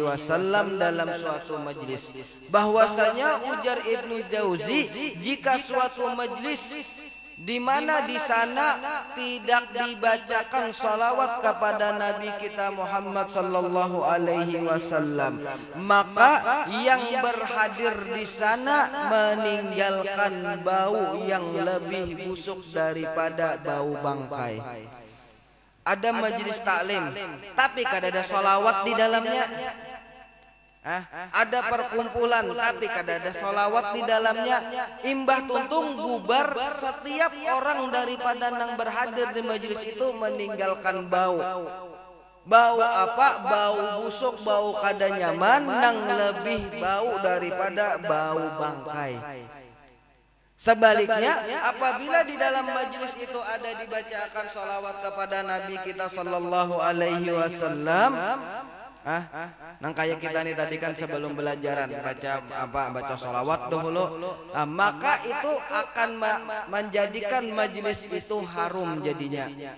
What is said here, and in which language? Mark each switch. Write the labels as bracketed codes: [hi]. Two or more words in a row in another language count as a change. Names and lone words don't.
[bjn] wasallam dalam suatu majlis, bahwasanya ujar Ibnu Jauzi, jika suatu majlis di mana di sana tidak dibacakan salawat kepada Nabi kita Muhammad [ar] صلى الله عليه وسلم, [bjn] maka yang berhadir di sana meninggalkan bau yang lebih busuk daripada bau bangkai. Ada majelis taklim tapi kada ada salawat di dalamnya. Ada perkumpulan tapi kada ada salawat di dalamnya, imbah tuntung bubar setiap orang daripada nang berhadir di majelis itu meninggalkan bau. Bau apa? Bau busuk, bau kada nyaman, nang lebih bau daripada bau bangkai. Sebaliknya, apabila di dalam majelis itu ada dibacakan salawat kepada Nabi kita [ar] صلى الله عليه وسلم, [bjn] nang kayak kita nih tadi kan sebelum belajaran baca sholawat dahulu, maka itu akan menjadikan majelis itu harum jadinya,